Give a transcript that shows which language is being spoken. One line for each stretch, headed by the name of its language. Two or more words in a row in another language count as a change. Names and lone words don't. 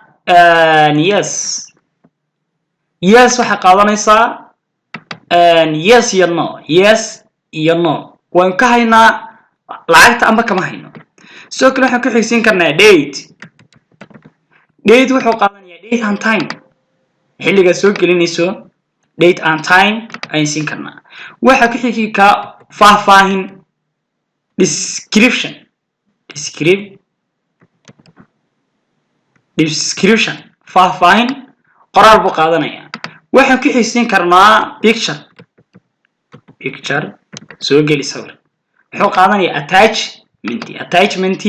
Somali: yes waxa qaadanaysaa yes iyo no waan ka haynaa lacagta amba kama hayno sidoo kale waxaan ku xigsiin karnaa date wuxuu qaadanayaa
English: date and time
Somali: xilliga soo gelinayso
English: date and time
Somali: ayaan siin karnaa waxa ku xigi ka faahfaahin description faahfaahin qoraal buu qaadanayaa waxaan ku xigsiin karnaa picture soo geli sawir wuxuu qaadanayaa attachment